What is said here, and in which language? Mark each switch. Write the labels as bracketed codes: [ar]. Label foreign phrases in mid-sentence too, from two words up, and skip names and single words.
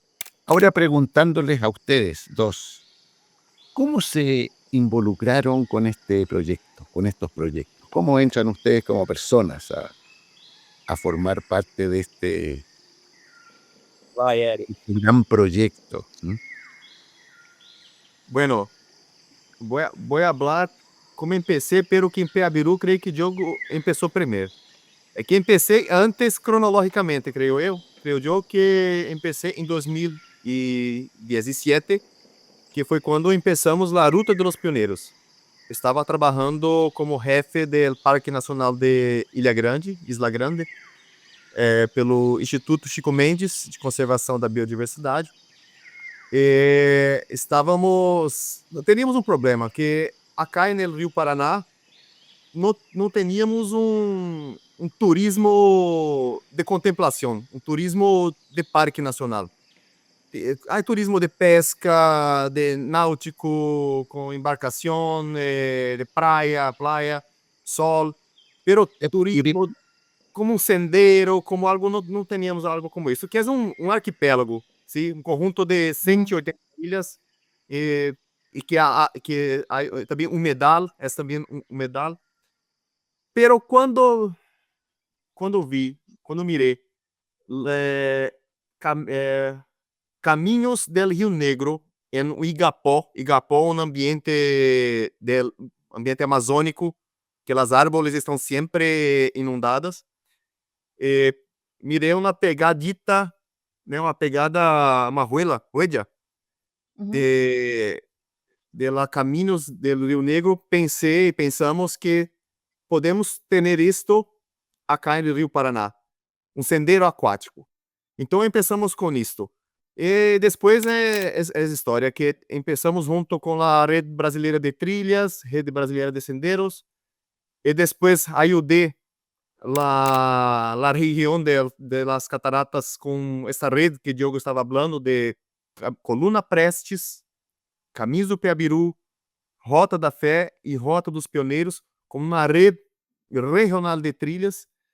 [es] Ahora preguntándoles a ustedes dos, ¿cómo se involucraron con este proyecto, con estos proyectos? ¿Cómo entran ustedes como personas a formar parte de este Vaya, Eric. gran proyecto? Bueno, voy a hablar como empecé, pero que en Peabiru [pt] creio que [es] Diogo empezó primeiro. É que empecé antes cronológicamente, [pt] creio eu. Creio eu que empecé em 2017, que foi quando empezamos a Ruta de los Pioneiros. Estava trabalhando como jefe do Parque Nacional de Ilha Grande, Isla Grande, pelo Instituto Chico Mendes de Conservação da Biodiversidade. Teníamos um problema, que acá no Rio Paraná não teníamos um turismo de contemplação, um turismo de parque nacional. Há turismo de pesca, de náutico, com embarcação, de praia, sol, pero turismo como um sendero, como algo, não teníamos algo como isso, que é um arquipélago, ¿sí? Um conjunto de 180 ilhas, e que há também um humedal, é também um humedal. Pero quando mirei Caminhos del Rio Negro em Igapó, um ambiente amazônico, que as árvores estão sempre inundadas. Mirei uma pegadita, né, uma [es] huella de la [pt] Caminhos del Rio Negro. Pensamos que podemos ter isto acá no Rio Paraná, um sendero aquático. Então começamos com isto. E depois é história que começamos junto com a Rede Brasileira de Trilhas, Rede Brasileira de Senderos, e depois ajudei la região [es] de las cataratas [pt] com essa rede que Diogo estava falando, de Coluna Prestes, Caminhos do Peabiru, Rota da Fé e Rota dos Pioneiros, como uma rede regional de trilhas.